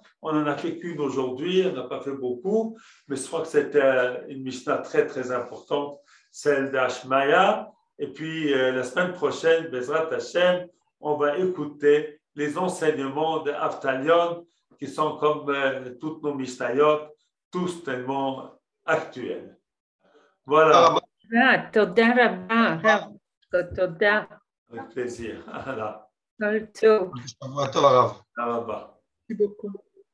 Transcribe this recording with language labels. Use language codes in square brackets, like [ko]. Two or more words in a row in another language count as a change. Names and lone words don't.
[fr] On n'en a fait qu'une aujourd'hui, on n'a pas fait beaucoup, mais je crois que c'est une Mishnah très, très importante, celle d'Ashmaya. Et puis, la semaine prochaine, [he] בעזרת השם, [fr] on va écouter les enseignements de Avtalion, qui sont comme toutes nos Mishnayot, tous tellement actuels. Voilà. [he] תודה רבה, הרב. תודה. [fr] Avec plaisir. Voilà. [he] כל טוב. שבוע טוב, הרב. תודה רבה. [fr] beaucoup.